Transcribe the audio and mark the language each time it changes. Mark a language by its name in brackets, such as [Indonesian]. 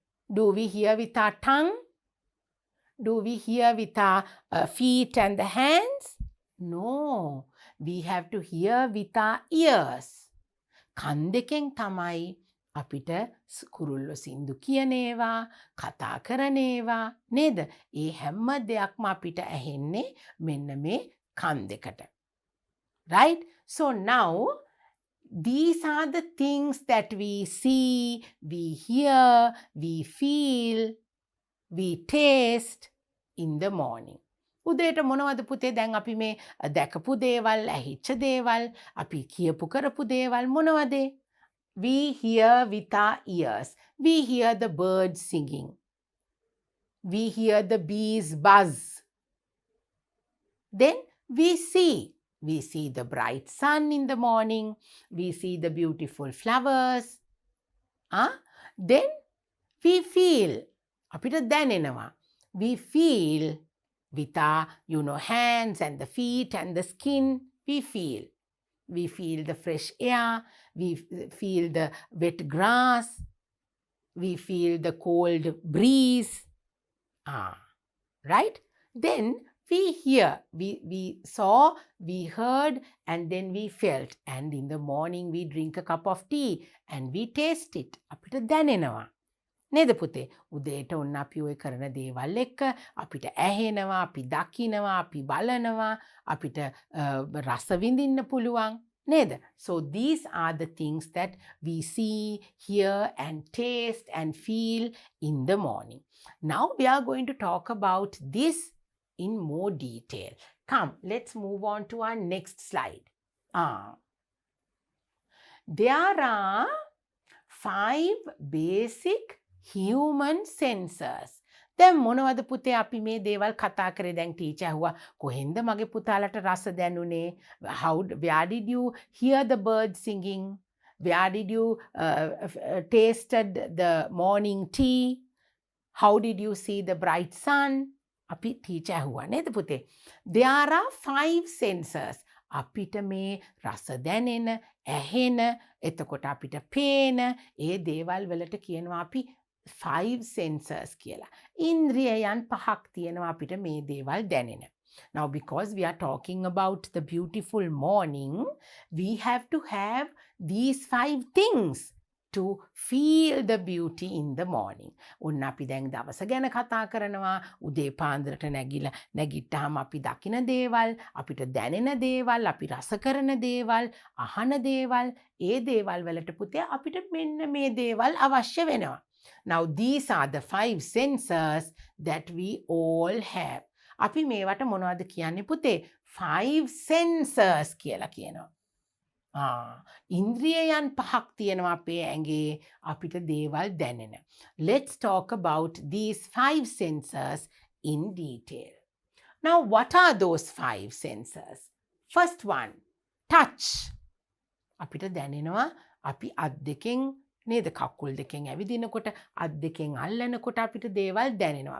[English] Do we hear with our tongue? Do we hear with our feet and the hands? No. We have to hear with our ears. [Sinhala] කන් දෙකෙන් තමයි අපිට කුරුල්ලෝ සින්දු කියන ඒවා, කතා කරන ඒවා නේද? ඒ හැම දෙයක්ම අපිට ඇහෙන්නේ මෙන්න මේ කන් දෙකට. [English] Right? So now these are the things that we see, we hear, we feel, we taste in the morning. [Sinhala] උදේට මොනවද පුතේ දැන් අපි මේ දැකපු දේවල්, ඇහිච්ච දේවල්, අපි කියපු කරපු දේවල් මොනවද? [English] We hear with our ears. We hear the birds singing. We hear the bees buzz. Then we see. We see the bright sun in the morning. We see the beautiful flowers. Then we feel. [Sinhala] අපිට දැනෙනවා. [English] We feel with our, hands and the feet and the skin. We feel. We feel the fresh air. We feel the wet grass. We feel the cold breeze. Right? Then we hear. We saw, we heard, and then we felt. And in the morning we drink a cup of tea and we taste it. [Sinhala] අපිට දැනෙනවා. නේද පුතේ? උදේට ඔන්න අපි ඔය කරන දේවල් එක්ක අපිට ඇහෙනවා, අපි දකිනවා, අපි බලනවා, අපිට රස විඳින්න පුළුවන්. නේද? [English] So these are the things that we see, hear and taste and feel in the morning. Now we are going to talk about this in more detail. Come, let's move on to our next slide. There are 5 basic human sensors. [Sinhala] දැන් මොනවද පුතේ අපි මේ දේවල් කතා කරේ? දැන් teacher අහුවා කොහෙන්ද මගේ පුතාලට රස දැනුනේ? [English] Where did you hear the birds singing? Where did you tasted the morning tea? How did you see the bright sun? [Sinhala] අපි ටීචර් අහුවා නේද පුතේ? [English] There are 5 sensors. [Sinhala] අපිට මේ රස දැනෙන, ඇහෙන, එතකොට අපිට පේන ඒ දේවල් වලට කියනවා අපි 5 sensors කියලා. ඉන්ද්‍රියයන් 5ක් තියෙනවා අපිට මේ දේවල් දැනෙන. [English] Now because we are talking about the beautiful morning, we have to have these 5 things to feel the beauty in the morning. [Sinhala] ඔන්න අපි දැන් දවස ගැන කතා කරනවා. උදේ පාන්දරට නැගිට්ටාම අපි දකින දේවල්, අපිට දැනෙන දේවල්, අපි රස කරන දේවල්, අහන දේවල්, ඒ දේවල් වලට පුතේ අපිට මෙන්න මේ දේවල් අවශ්‍ය වෙනවා. [English] Now these are the 5 sensors that we all have. [Sinhala] අපි මේවට මොනවද කියන්නේ පුතේ? 5 sensors කියලා කියනවා. ඉන්ද්‍රියයන් 5ක් තියෙනවා අපේ ඇඟේ අපිට දේවල් දැනෙන. [English] Let's talk about these 5 sensors in detail. Now what are those 5 sensors? First one, touch. [Sinhala] අපිට දැනෙනවා අපි අත් දෙකෙන් නේද කකුල් දෙකෙන් ඇවිදිනකොට අත් දෙකෙන් අල්ලනකොට අපිට දේවල් දැනෙනවා.